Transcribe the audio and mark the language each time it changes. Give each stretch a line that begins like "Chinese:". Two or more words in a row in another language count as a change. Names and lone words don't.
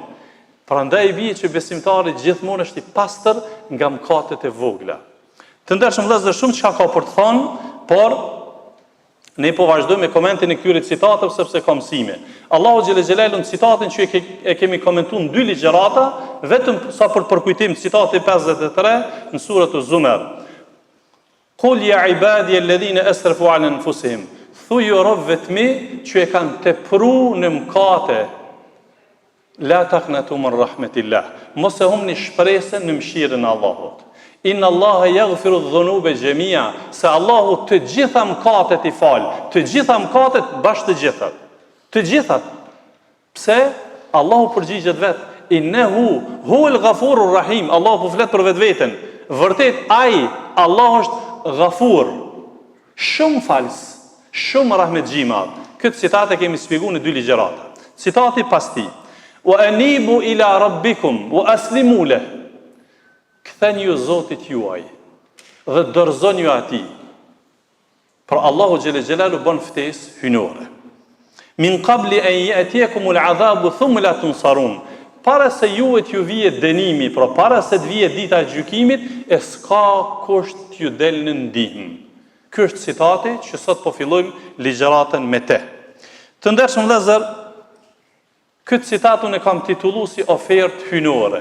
Albanian: Prandaj i bie që besimtari gjithmonë është i pastër nga mëkatet e vogla. Të ndershëm vëllezër, shumë çka ka për të thonë, por ne po vazhdojmë me komentin e këtyre citateve sepse ka mësime. Allahu
Arabic: جل جلاله
Albanian: në citatin që e kemi komentuar në 2 ligjërata, vetëm sa për përkujtim citati 53 në surën Az-Zumar.
Arabic: قل يا عبادي الذين أسرفوا على أنفسهم.
Albanian: Thuaj robëve mi që e kanë tepruar në mëkate.
Arabic: لا تقنطوا من رحمة الله.
Albanian: Mos e humni shpresën në mëshirën e Allahut.
Arabic: إن الله يغفر الذنوب جميعا,
Albanian: se Allahu të gjitha mëkatet i fal, të gjitha mëkatet bashkë të gjitha. Të gjithat. Pse? Allahu përgjigjet vet.
Arabic: إنه هو الغفور الرحيم.
Albanian: Allahu po flet për vetveten. Vërtet ai, Allahu është ghafur, shumë fals, shumë rahmetxhim. Këtë citat e kemi shpjeguar në 2 ligjërata. Citati pas tij.
Arabic: وأنيبوا إلى ربكم وأسلموا له.
Albanian: Ktheni ju Zotit juaj dhe dorëzoni ju atij. Por Allahu
Arabic: جل جلاله
Albanian: bën ftesë hynore.
Arabic: من قبل أن يأتيكم العذاب ثم لا تنصرون.
Albanian: Para se juet ju vije dënimi, pra para se të vije dita e gjykimit, e s'ka kusht t'ju del në ndihmë. Ky është citati që sot po fillojmë ligjëratën me te. Të ndershëm vëllezër, këtë citat unë e kam titulluar si ofertë hynore.